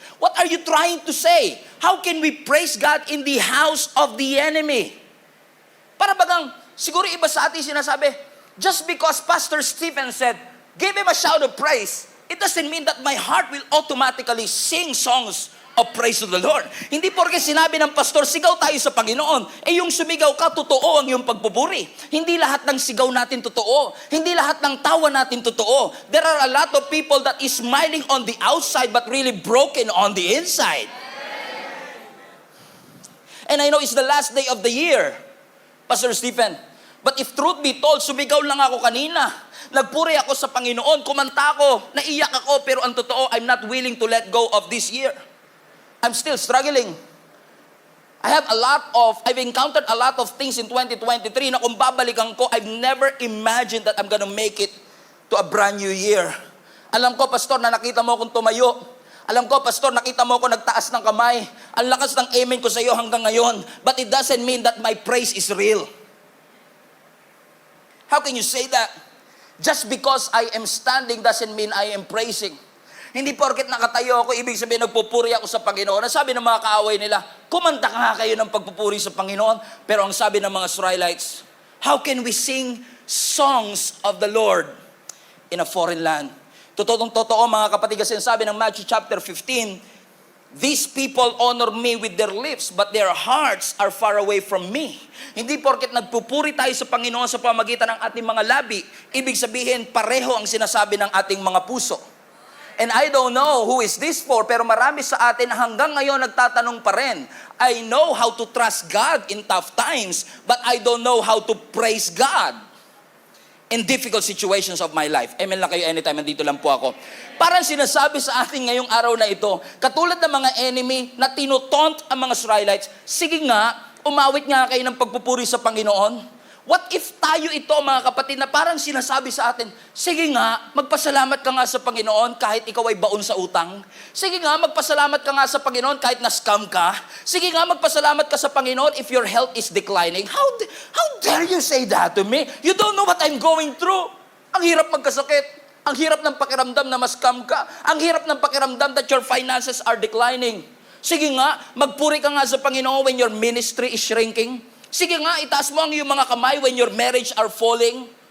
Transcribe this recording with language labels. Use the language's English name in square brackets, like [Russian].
[English] What are you trying to say? How can we praise God in the house of the enemy? [Filipino] Para bagang, siguro iba sa atin sinasabi, [English] just because Pastor Stephen said, give him a shout of praise, it doesn't mean that my heart will automatically sing songs of praise to the Lord. [Filipino] Hindi porke sinabi ng pastor, sigaw tayo sa Panginoon, yung sumigaw ka, totoo ang iyong pagpupuri. Hindi lahat ng sigaw natin totoo. Hindi lahat ng tawa natin totoo. [English] There are a lot of people that is smiling on the outside but really broken on the inside. And I know it's the last day of the year, Pastor Stephen. But if truth be told, [Filipino] sumigaw lang ako kanina. Nagpuri ako sa Panginoon, kumanta ako, naiyak ako, pero ang totoo, [English] I'm not willing to let go of this year. I'm still struggling. I've encountered a lot of things in 2023 [Filipino] na kung babalikan ko, [English] I've never imagined that I'm gonna make it to a brand new year. [Filipino] Alam ko, Pastor, na nakita mo akong tumayo. Alam ko, Pastor, nakita mo ako nagtaas ng kamay. Ang lakas ng amen ko sa iyo hanggang ngayon. [English] But it doesn't mean that my praise is real. How can you say that? Just because I am standing doesn't mean I am praising. [Filipino] Hindi porket nakatayo ako, ibig sabihin nagpupuri ako sa Panginoon. Ang sabi ng mga kaaway nila, kumanta ka nga kayo ng pagpupuri sa Panginoon. Pero ang sabi ng mga Israelites, [English] how can we sing songs of the Lord in a foreign land? [Filipino] Totoo mga kapatid, kasi sabi ng Matthew chapter 15, [English] These people honor me with their lips, but their hearts are far away from me. [Filipino] Hindi porket nagpupuri tayo sa Panginoon sa pamagitan ng ating mga labi, ibig sabihin pareho ang sinasabi ng ating mga puso. [English] And I don't know who is this for, [Filipino] pero marami sa atin hanggang ngayon nagtatanong pa rin, [English] I know how to trust God in tough times, but I don't know how to praise God in difficult situations of my life. [Filipino] Amen lang kayo anytime, nandito lang po ako. Parang sinasabi sa atin ngayong araw na ito, katulad ng mga enemy na tinutaunt ang mga Israelites, sige nga, umawit nga kayo ng pagpupuri sa Panginoon. What if tayo ito, mga kapatid, na parang sinasabi sa atin, sige nga, magpasalamat ka nga sa Panginoon kahit ikaw ay baon sa utang. Sige nga, magpasalamat ka nga sa Panginoon kahit na-scam ka. Sige nga, magpasalamat ka sa Panginoon [English] if your health is declining. How dare you say that to me? You don't know what I'm going through. [Filipino] Ang hirap magkasakit. Ang hirap ng pakiramdam na ma-scam ka. Ang hirap ng pakiramdam [English] that your finances are declining. [Filipino] Sige nga, magpuri ka nga sa Panginoon [English] when your ministry is shrinking. [Filipino] Sige nga, itaas mo ang iyong mga kamay [English] when your marriage are falling.